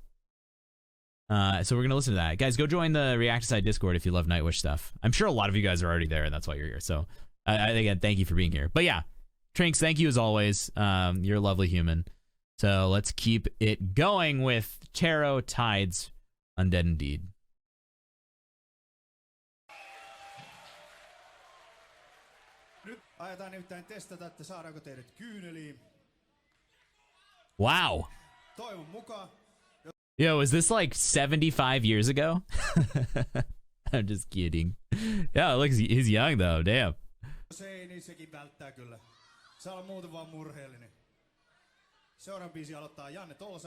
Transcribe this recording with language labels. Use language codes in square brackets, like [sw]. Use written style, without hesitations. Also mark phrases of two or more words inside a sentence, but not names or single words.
[en] So we're gonna listen to that. Guys, go join the Reacticide Discord if you love Nightwish stuff. I'm sure a lot of you guys are already there, and that's why you're here. So again, thank you for being here. But yeah, Trinks, thank you as always. You're a lovely human. So let's keep it going with Tarot Tides Undead Indeed. [fi] Aiotaan nimittäin testata, että saadaanko teidät kyyneliin. [en] Wow. [fi] Toivon mukaan. [en] Yo, is this like 75 years ago? I'm just kidding. Yeah, it looks, he's young though, damn. [fi] Jos ei, niin sekin välttää kyllä. Saa olla muuten vaan murheellinen. Seuraavan biisi aloittaa Janne Tolsa.